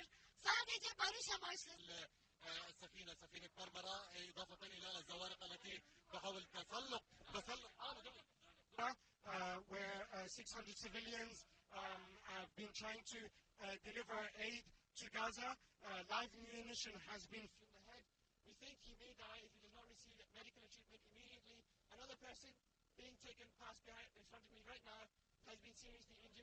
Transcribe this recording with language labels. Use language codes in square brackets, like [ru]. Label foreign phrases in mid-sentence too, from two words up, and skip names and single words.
[tr] Sadece barış amaçlı. [ar] سفينة مرمرة إضافة إلى الزوارق التي تحاول تسلق [en] where 600 civilians have been trying to deliver aid to Gaza. Live munition has been ahead. We think he may die if he does not receive medical treatment immediately. Another person being taken past in front of me right now has been seriously injured.